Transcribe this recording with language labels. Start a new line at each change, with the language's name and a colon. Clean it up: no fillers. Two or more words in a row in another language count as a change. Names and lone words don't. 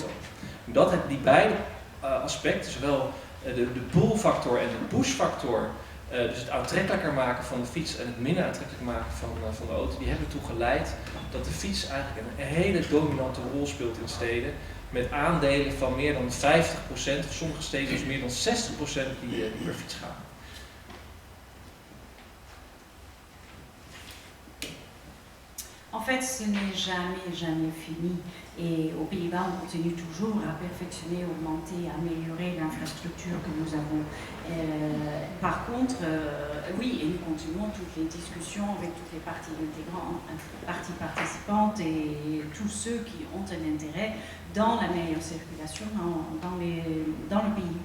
Dutch: Omdat die beide aspecten, zowel de pull-factor en de push-factor, dus het aantrekkelijker maken van de fiets en het minder aantrekkelijk maken van de auto, die hebben ertoe geleid dat de fiets eigenlijk een hele dominante rol speelt in steden. Met aandelen van meer dan 50%, of sommige steden dus meer dan 60% die per fiets gaan.
French: En fait, ce n'est jamais fini. Et aux Pays-Bas, on continue toujours à perfectionner, augmenter, améliorer l'infrastructure que nous avons. Par contre, oui, et nous continuons toutes les discussions avec toutes les parties intégrantes, parties participantes et tous ceux qui ont un intérêt dans la meilleure circulation dans le pays.